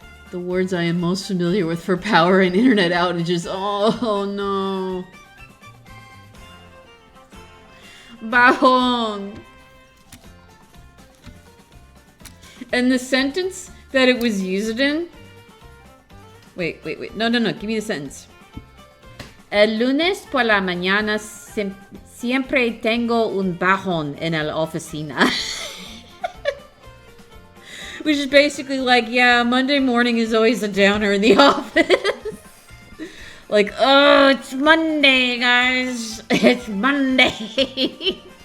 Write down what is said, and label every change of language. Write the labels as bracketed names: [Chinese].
[English] The words I am most familiar with for power and internet outages. Oh no. [Spanish] Bajon. [English] And the sentence that it was used in. Wait. No. Give me the sentence. [Spanish] El lunes por la mañana siempre tengo un bajón en la oficina. [English] Which is basically like, yeah, Monday morning is always a downer in the office. Like, oh, it's Monday, guys. It's Monday.